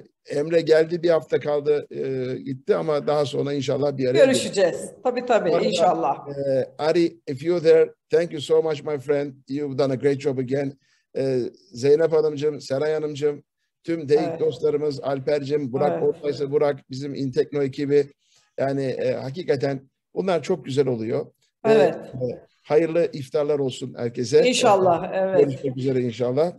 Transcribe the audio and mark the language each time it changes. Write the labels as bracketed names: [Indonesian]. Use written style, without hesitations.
[Turkish] Emre geldi, bir hafta kaldı, gitti ama daha sonra inşallah bir araya görüşeceğiz. Tabii inşallah. [English] Ari, if you're there, thank you so much my friend. You've done a great job again. [Turkish] Zeynep Hanımcığım, Seray Hanımcığım, tüm DEİK dostlarımız, Alper'cim, Burak, oradaysa Burak, bizim Intekno ekibi. Yani hakikaten bunlar çok güzel oluyor. Evet. Hayırlı iftarlar olsun herkese. İnşallah, evet. Görüşmek üzere inşallah.